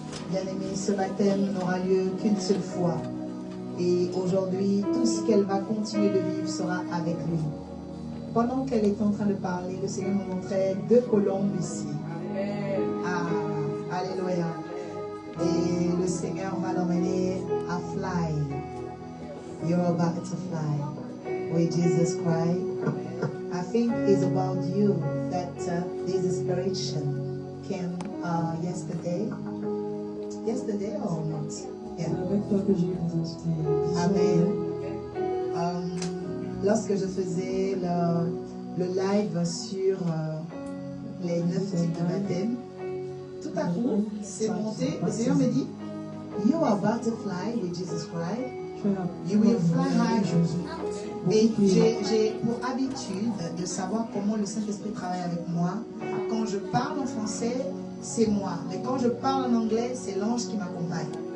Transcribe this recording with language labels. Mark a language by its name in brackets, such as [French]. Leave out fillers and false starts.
[French] Bien-aimés, ce baptême n'aura lieu qu'une seule fois. Et aujourd'hui, tout ce qu'elle va continuer de vivre sera avec lui. Pendant qu'elle est en train de parler, le Seigneur nous montrait 2 colombes ici. Ah, alléluia. Et le Seigneur va l'emmener à fly. [English] You're about to fly. With Jesus Christ. I think it's about you that this inspiration came yesterday. Yesterday or not? Yeah. [French] Amen. Lorsque je faisais le live sur les 9 types de baptême. Tout à coup, c'est monté. Le Seigneur me dit, [English] you are about to fly with Jesus Christ. You will fly high. [French] Et j'ai pour habitude de savoir comment le Saint-Esprit travaille avec moi. Quand je parle en français, c'est moi. Mais quand je parle en anglais, c'est l'ange qui m'accompagne.